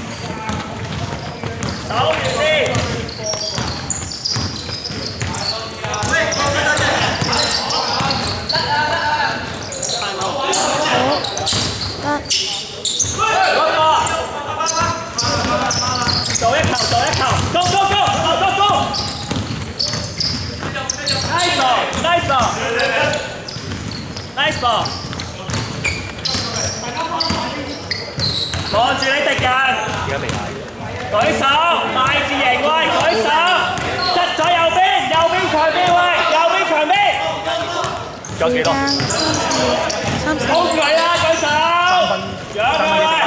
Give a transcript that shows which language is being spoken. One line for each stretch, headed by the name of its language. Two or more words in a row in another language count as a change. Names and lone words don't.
Cantonese: 守住先。做一球，
English: go go go go go go！ Nice ball nice ball nice ball！
Cantonese: 望住你敵人，而家未嗌。舉手，大字型喂，舉手，側咗右邊長邊喂，右邊長邊。仲有幾多？hold 住佢啦，舉手。養佢喂。